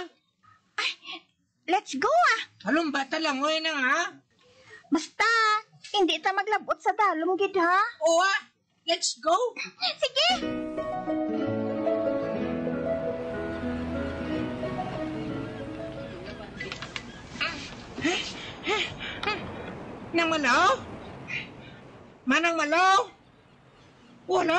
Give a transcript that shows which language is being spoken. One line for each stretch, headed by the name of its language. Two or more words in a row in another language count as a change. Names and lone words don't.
Hiligaynon: Ay,
English: let's go ah.
Hiligaynon: Halong bata lang, oy nang ha? Basta, hindi ta maglabot sa dalom gid ha. Oo ah,
English: let's go.
Hiligaynon: Sige. Nang Malaw? Manang Malaw? Wala.